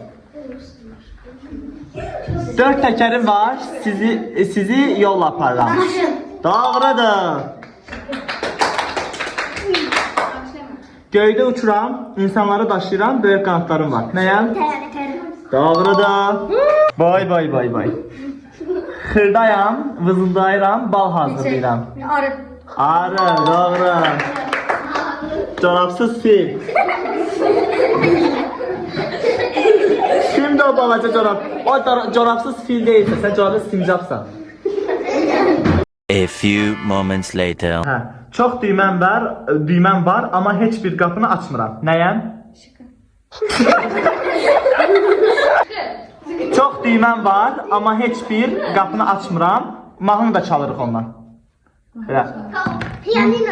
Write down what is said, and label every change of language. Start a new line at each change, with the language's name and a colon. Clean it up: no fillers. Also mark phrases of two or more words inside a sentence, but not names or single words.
Azerbaijani: 4 təkərim var, sizi yolla aparıram. Doğrudur. Göydə uçuram, insanları daşıyıram, böyük qanatlarım var. Nəyəm? Doğrudur. Bay bay bay bay. Xırdayam, vızıldayıram, bal hazırlayıram. Arı, doğru. Corabsız fil. Kimdir o balaca corab?
Turkish: O corabsız fil değilse, sen corabsız sincapsan.
English: A few moments later.
Azerbaijani: Hə, çox düyməm var, amma heç bir qapını açmıram. Nəyəm? Çox düyməm var, amma heç bir qapını açmıram. Mahnı da çalırıq ondan. Belə. Piyanino.